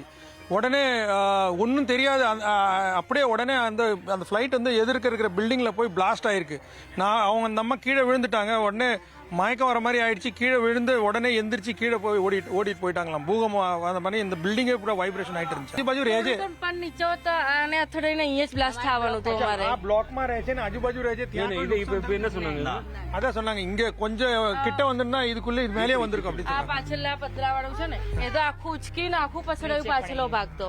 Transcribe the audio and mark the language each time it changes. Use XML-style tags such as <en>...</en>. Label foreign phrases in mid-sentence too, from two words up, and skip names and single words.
<ta>உடனே ஒன்றும் தெரியாது, அப்படியே உடனே அந்த ஃப்ளைட் வந்து எதிர்க்க இருக்கிற பில்டிங்கில் போய் பிளாஸ்ட் ஆயிருக்கு. அவங்க அந்த அம்மா கீழே விழுந்துட்டாங்க. உடனே மயக்கம் வர மாதிரி ஆயிடுச்சு. கீழே விழுந்து உடனே எந்திரிச்சு கீழே போய் ஓடிட்டு போயிட்டாங்களாம். பூகம்பம் அந்த மாதிரி இந்த பில்டிங்கே பூரா வைப்ரேஷன் ஆயிட்டு இருந்துச்சு.</ta> <gu>આજુબાજુ રહે છે પણ નીચે તો આને અથડાઈને અહીંયા જ બ્લાસ્ટ થવાનું તો અમારે આ બ્લોકમાં રહે છે ને આજુબાજુ રહે છે ત્યાં</gu> <ta>இப்போ என்ன சொன்னாங்க? அதான் சொன்னாங்க இங்க கொஞ்சம் கிட்ட வந்துன்னா இதுக்குள்ள இது மேலே வந்திருக்கும் அப்படி</ta> <gu>આ પાછળના પતરાવાળું છે ને એ તો આખું ઉચકીને આખું પછડાયું પાછલો ભાગ તો</gu>